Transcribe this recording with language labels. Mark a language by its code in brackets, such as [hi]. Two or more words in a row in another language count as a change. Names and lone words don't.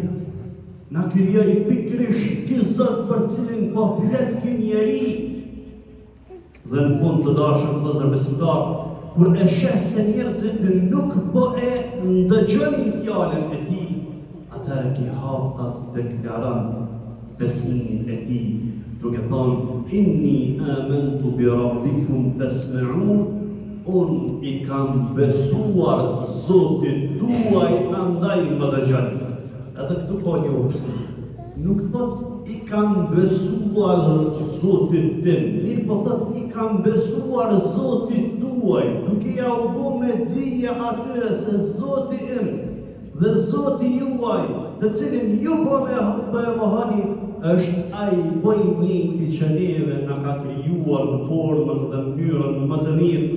[sq] Na krijoi pikërisht ky Zot për cilin po flet ky njeri. Dhe në fund të dashur vëllezër besimtar, kur e sheh se njerëzit nuk po e ndëgjojnë fjalën e tij, atëherë ki haftas deklaron besimin e tij, duke thonë [ar] إني آمنت بربكم فاسمعون, [sq] unë i kam besuar Zotit tuaj, andaj më dëgjoni. Edhe këtu ka një urtësi. Nuk thot i kam besuar Zotit tim, mirë po thot i kam besuar Zotit tuaj, duke ja u bë me dije atyre se Zoti im dhe Zoti juaj, të cilin ju po e mohoni, është ai i njëjti që neve na ka krijuar në formën dhe mënyrën më të mirë.